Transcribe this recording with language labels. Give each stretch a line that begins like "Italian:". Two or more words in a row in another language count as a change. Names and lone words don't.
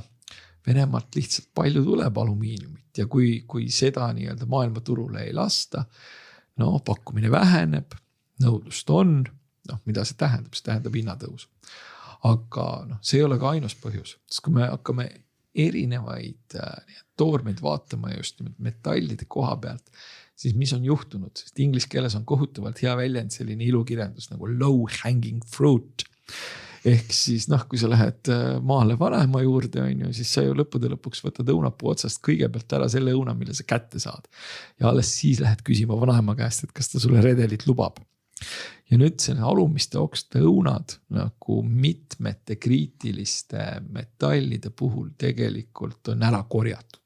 Estonian: Venemaalt lihtsalt palju tuleb alumiiniumit ja kui seda nii-öelda maailmaturule ei lasta, pakkumine väheneb, nõudlust on, mida see tähendab? See tähendab hinnatõusu. Aga see ei ole ka ainus põhjus, sest kui me hakkame erinevaid toormeid vaatama just metallide koha pealt, siis mis on juhtunud? Sest inglise keeles on kohutavalt hea väljend selline ilukirjandus nagu
English: low hanging fruit.
Estonian: Ehk siis kui sa lähed maale vanaema juurde, siis sa ju lõppude lõpuks võtad õunapuu otsast kõigepealt ära selle õuna, mille sa kätte saad. Ja alles siis lähed küsima vanaema käest, et kas ta sulle redelit lubab. Ja nüüd selle alumiste oksade õunad nagu mitmete kriitiliste metallide puhul tegelikult on ära korjatud.